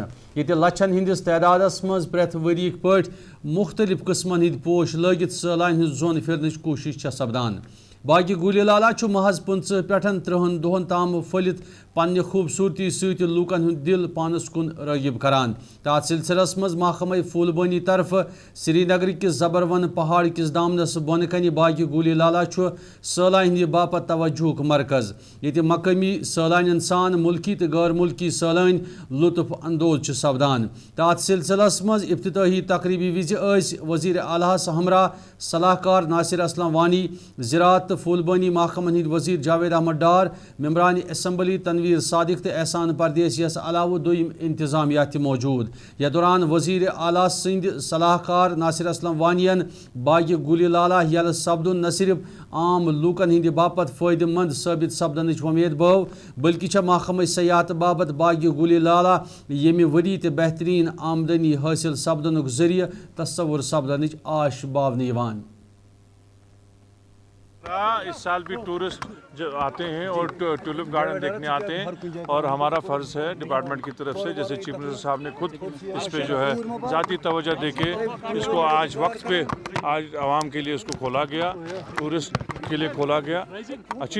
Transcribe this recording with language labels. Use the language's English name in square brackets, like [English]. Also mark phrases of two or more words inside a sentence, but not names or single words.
[Kashmiri] یہ لچھن ہندس تعداد مز پریت وری پہ مختلف قسمن ہند پوش لگت سیلان ہز زون پھرنچ کوشش سپدان باغ گلی لالہ محض 25 پہ 30 دہن تام پھلت پنہ خوبصورتی ست لوکن ہند دل پانس کن راغب کران تات سلسلس مز محکمہ پھول بانی طرف سری نگر کس زبرون پہاڑ کس دامنس بون کن باغ گلی لالہ سیلان ہند باپت توجہ مرکز یہ مقامی سیلان سان ملکی تو غیر ملکی سیلان لطف اندوز سپدان تات سلسلس مز افتتاحی تقریبی وز وزیر اعلیٰ ہمراہ صلاح کار ناصر اسلم وانی زراعت پھول بانی محکمہ ہند وزیر جاوید احمد ڈار ممبران اسمبلی تنویر صادق تو احسان پردیس یس علاوہ دویم انتظامیہ موجود یا دوران وزیر اعلیٰ سند صلاح کار ناصر اسلم وانین باغ گلی لالہ یل سپدن نہ صرف عام لوکن ہند باپت فائدہ مند ثابت سپدنچ ومید بو بلکہ محکمہ سیاحت بابت باغ گلی لالہ یمہ وری تو بہترین آمدنی حاصل سپدن ذریعہ تصور سپدنچ آش باون [Urdu] اس سال بھی ٹورسٹ آتے ہیں اور ٹولپ گارڈن دیکھنے آتے ہیں اور ہمارا فرض ہے ڈپارٹمنٹ کی طرف سے جیسے چیف منسٹر صاحب نے خود اس پہ جو ہے ذاتی توجہ دے کے اس کو آج وقت پہ آج عوام کے لیے اس کو کھولا گیا ٹورسٹ کے لیے کھولا گیا اچھی